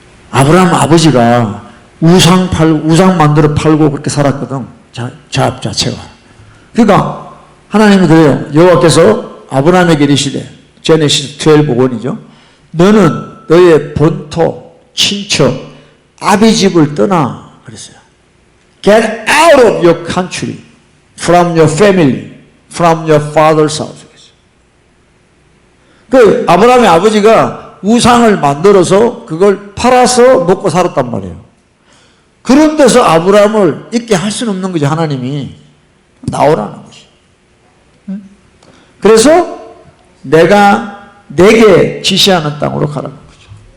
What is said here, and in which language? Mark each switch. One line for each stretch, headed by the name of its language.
Korean: 아브라함 아버지가 우상 만들어 팔고 그렇게 살았거든. 자업 자체가. 그러니까 하나님이 그래요. 여호와께서 아브라함에게 이르시되 제네시스 12:5이죠. 너는 너의 본토, 친척, 아비 집을 떠나 그랬어요.
English: Get out of your country, from your family, from your father's house.
Korean: 그 아브라함의 아버지가 우상을 만들어서 그걸 팔아서 먹고 살았단 말이에요. 그런 데서 아브라함을 있게 할 수는 없는 거죠. 하나님이 나오라는 거죠. 그래서 내가 내게 지시하는 땅으로 가라는 거죠.